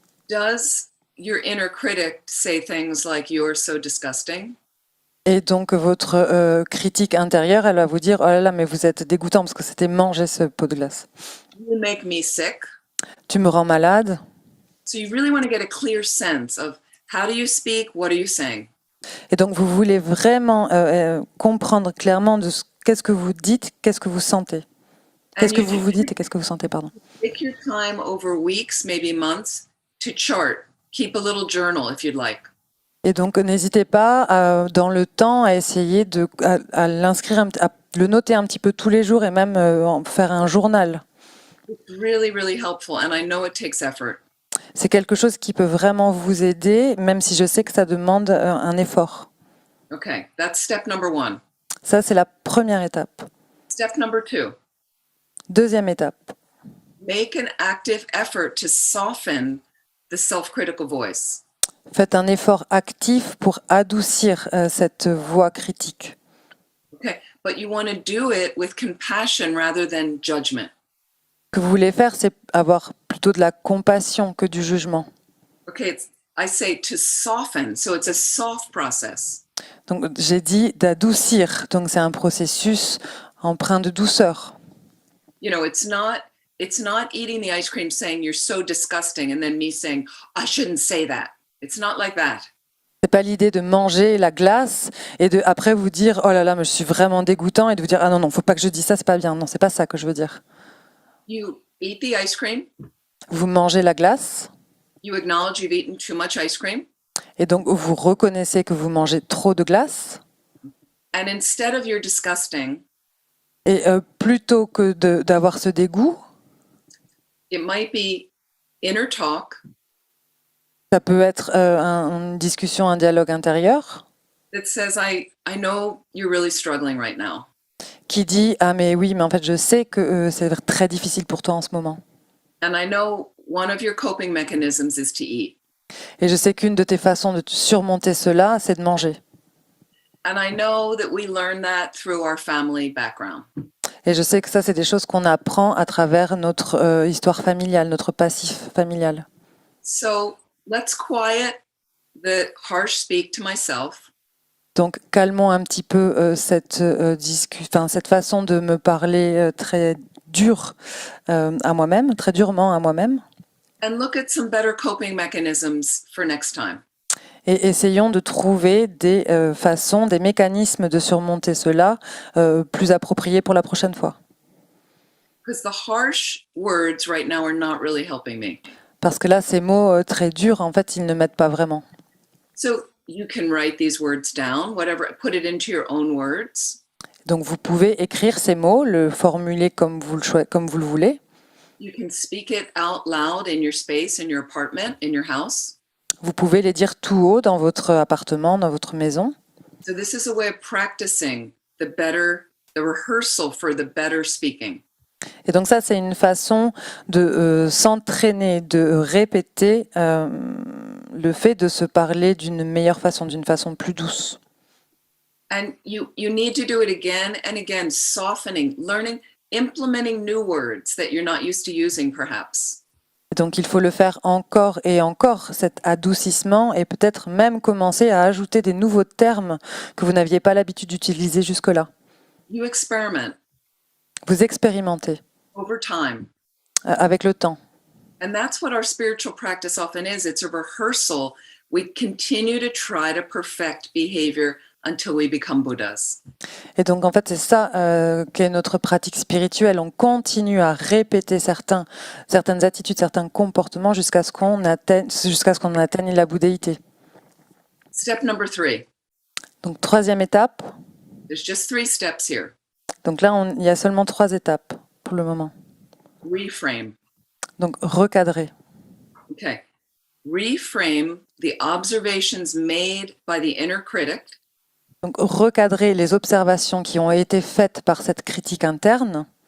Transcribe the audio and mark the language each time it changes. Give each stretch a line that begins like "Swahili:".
English: Does your inner critic say things like "You're so disgusting"?
French: Et donc votre critique intérieure, elle va vous dire, oh là là, mais vous êtes dégoûtant parce que c'était manger ce pot de glace.
English: You make me sick.
French: Tu me rends malade.
English: So you really want to get a clear sense of how do you speak, what are you saying?
French: Et donc vous voulez vraiment comprendre clairement de qu'est-ce que vous dites, qu'est-ce que vous sentez. Qu'est-ce
English: And
French: que
English: you
French: vous dites et qu'est-ce que vous sentez, pardon.
English: take your time over weeks, maybe months, to chart. Keep a little journal if you'd like.
French: Et donc n'hésitez pas dans le temps à essayer à l'inscrire, à le noter un petit peu tous les jours et même en faire un journal.
English: It's really, really helpful, and I know it takes effort.
French: C'est quelque chose qui peut vraiment vous aider, même si je sais que ça demande un effort.
English: Okay, that's step number 1.
French: Ça, c'est la première étape.
English: Step number 2,
French: Deuxième étape,
English: make an active effort to soften the self-critical voice.
French: faites un effort actif pour adoucir cette voix critique.
English: Okay, but you want to do it with compassion rather than judgment.
French: Ce que vous voulez faire, c'est avoir plutôt de la compassion que du jugement.
English: Okay, I say to soften, so it's a soft process.
French: Donc j'ai dit d'adoucir, donc c'est un processus empreint de douceur.
English: You know, it's not eating the ice cream saying you're so disgusting and then me saying I shouldn't say that. It's not like that.
French: C'est pas l'idée de manger la glace et de après vous dire oh là là mais je suis vraiment dégoûtant et de vous dire ah non faut pas que je dise ça, c'est pas bien. Non, c'est pas ça que je veux dire.
English: You eat the ice cream,
French: Vous mangez la glace
English: you acknowledge you've eaten too much ice cream,
French: et donc vous reconnaissez que vous mangez trop de glace
English: and instead of you're disgusting,
French: et plutôt que d'avoir ce dégoût,
English: it might be inner talk
French: ça peut être une discussion, un dialogue intérieur
English: that says I know you're really struggling right now.
French: qui dit ah mais oui mais en fait je sais que c'est très difficile pour toi en ce moment
English: And I know one of your coping mechanisms is to eat.
French: et je sais qu'une de tes façons de surmonter cela c'est de manger
English: And I know that we learn that through our family background.
French: et je sais que ça c'est des choses qu'on apprend à travers notre histoire familiale, notre passif familial.
English: So let's quiet the harsh speak to myself.
French: Donc calmons un petit peu cette façon de me parler très dur à moi-même, très durement à moi-même.
English: And look at some better coping mechanisms for next time.
French: Et essayons de trouver des façons, des mécanismes de surmonter cela plus appropriés pour la prochaine fois.
English: Because the harsh words right now are not really helping me.
French: Parce que là, ces mots très durs, en fait, ils ne m'aident pas vraiment.
English: So you can write these words down, whatever, put it into your own words.
French: Donc vous pouvez écrire ces mots, le formuler comme vous le voulez.
English: You can speak it out loud in your space, in your apartment, in your house.
French: Vous pouvez les dire tout haut dans votre appartement, dans votre maison.
English: So this is a way of practicing the rehearsal for the better speaking.
French: Et donc ça, c'est une façon de s'entraîner, de répéter le fait de se parler d'une meilleure façon, d'une façon plus douce.
English: And you need to do it again and again, softening, learning, implementing new words that you're not used to using perhaps.
French: Et donc il faut le faire encore et encore, cet adoucissement, et peut-être même commencer à ajouter des nouveaux termes que vous n'aviez pas l'habitude d'utiliser jusque-là.
English: You experiment
French: Vous expérimentez
English: over time.
French: avec le temps.
English: And that's what our spiritual practice often is. It's a rehearsal. We continue to try to perfect behavior until we become Buddhas.
French: Et donc en fait c'est ça qu'est notre pratique spirituelle. On continue à répéter certaines attitudes, certains comportements jusqu'à ce qu'on atteigne la bouddhéité.
English: Step number 3.
French: Donc troisième étape.
English: There's just 3 steps here.
French: Donc là il y a seulement 3 étapes pour le moment.
English: Reframe.
French: Donc recadrer.
English: Okay. Reframe the observations made by the inner critic
French: Donc recadrer les observations qui ont été faites par cette critique interne